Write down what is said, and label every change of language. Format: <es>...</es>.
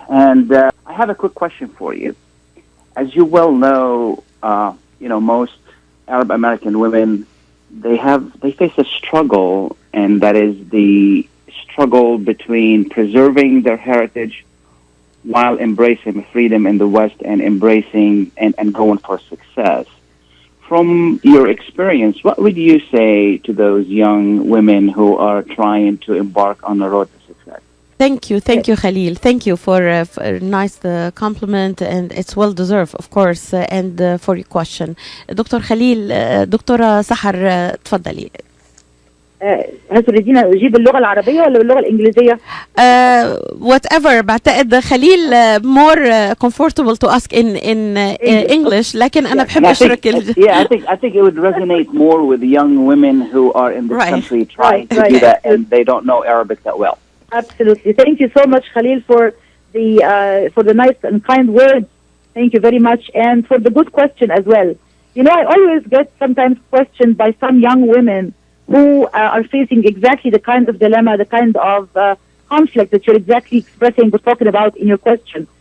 <en>And I have a quick question for you. As you well know, you know, most Arab American women, they face a struggle, and that is the struggle between preserving their heritage while embracing freedom in the West and embracing and going for success. From your experience, what would you say to those young women who are trying to embark on the road to success? Thank you, Khalil. Thank you for a nice compliment, and it's well deserved, of course, and for your question.</en> <ar>دكتور خليل، دكتورة سحر، تفضلي. هل تريدين أجيب باللغة العربية ولا باللغة الإنجليزية؟</ar> <en>Whatever.</en> <ar>بعتقد خليل</ar> <en>more comfortable to ask in English،</en> <ar>لكن أنا بحب أشرك.</ar> <en>I think it would resonate more with young women who are in this country trying to do that, and they don't know Arabic that well. Absolutely. Thank you so much, Khalil, for the nice and kind words. Thank you very much, and for the good question as well. You know, I always get sometimes questioned by some young women who are facing exactly the kind of dilemma, the kind of conflict that you're exactly expressing or talking about in your question.</en>